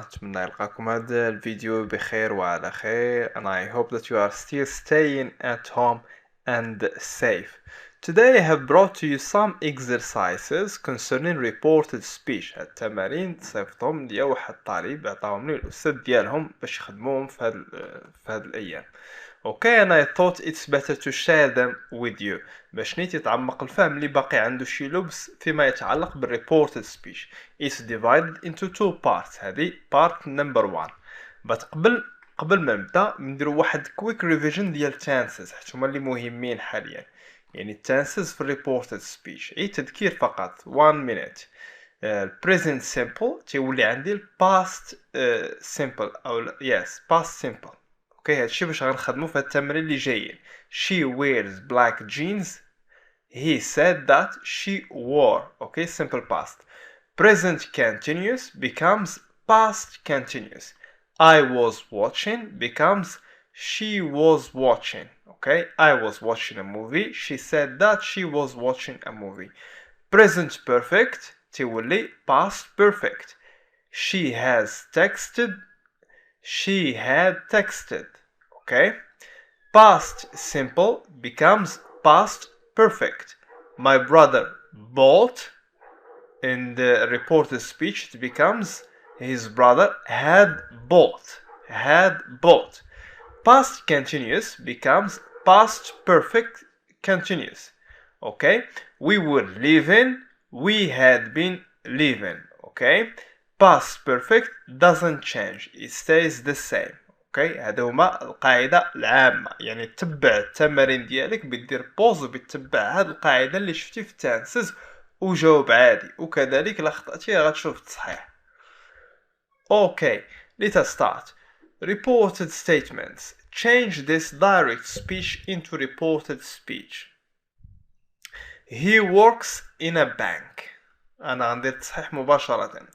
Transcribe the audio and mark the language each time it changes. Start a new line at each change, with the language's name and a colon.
Arabic: أتمنى يلقاكم هذا الفيديو بخير وعلى خير,
English: and I hope that you are still staying at home and safe. Today I have brought to you some exercises concerning reported speech.
Arabic: التمارين صيفطهم ليا واحد الطالب عطاهم لي الأستاذ ديالهم باش يخدموهم في هاد الأيام.
English: Okay, and I thought it's better to share them with you
Arabic: باش نيت يتعمق الفهم اللي باقي عنده شي لبس فيما يتعلق بالreported speech.
English: It's divided into two parts. هذه part number one.
Arabic: But قبل ما نبدا نديرو واحد quick revision ديال tenses حيت هما اللي مهمين حاليا. يعني tenses في reported speech. أي تذكير فقط 1 minute.
English: present simple
Arabic: تيولي عندي
English: past simple أو past simple.
Arabic: اوكي هادشي باش غنخدمو في التمرين اللي جايين.
English: She wears black jeans. He said that she wore. Okay, simple past. Present continuous becomes past continuous. I was watching becomes she was watching. Okay, I was watching a movie. She said that she was watching a movie. Present perfect تولي past perfect. She has texted. She had texted. Okay, past simple becomes past perfect. My brother bought. In the reported speech it becomes his brother had bought. Had bought. Past continuous becomes past perfect continuous. Okay, we were living. We had been living. Okay, past perfect doesn't change, it stays the same.
Arabic: اوكي هذا هما القاعده العامه. يعني تتبع التمارين ديالك بدير بوز وبتتبع هاد القاعده اللي شفتي في التانسز وجاوب عادي, وكذلك الا خطأتي غتشوف التصحيح.
English: Okay let's start. Reported statements. Change this direct speech into reported speech. He works in a bank.
Arabic: أنا غندير التصحيح مباشرة.